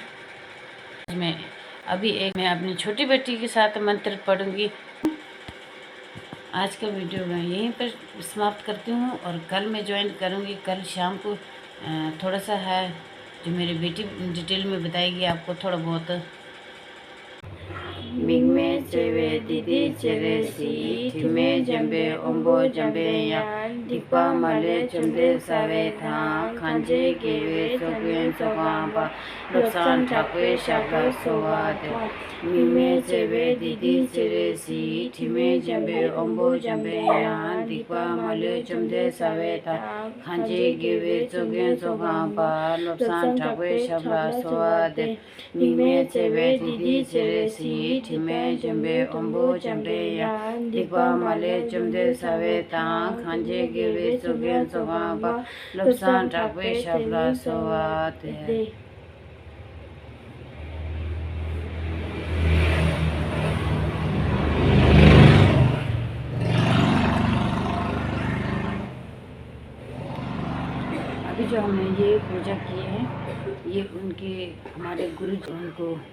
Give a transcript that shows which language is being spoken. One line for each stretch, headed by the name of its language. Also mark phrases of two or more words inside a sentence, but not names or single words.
Hindi: मैं अपनी छोटी बेटी के साथ मंत्र पढ़ूंगी। आज का वीडियो मैं यहीं पर समाप्त करती हूँ, और कल मैं ज्वाइन करूँगी। कल शाम को थोड़ा सा है जो मेरी बेटी डिटेल में बताएगी आपको थोड़ा बहुत।
Sherpa: मिग में चेवे didi chere si time jambe ombo jambe ya dikpa male chumde save tha khanje gewe sogyen sogamba loksan thakwe shabla sowade mime chebe didi chere si time jambe ombo jambe ya dikpa male chumde save tha khanje gewe sogyen sogamba loksan thakwe shabla sowade mime chebe didi chere si time jambe ombo jambe ya dikpa male chumde save tha khanje gewe sogyen sogamba loksan thakwe shabla sowade
Hindi: अभी जो हमने ये पूजा की है ये उनके हमारे गुरु जी उनको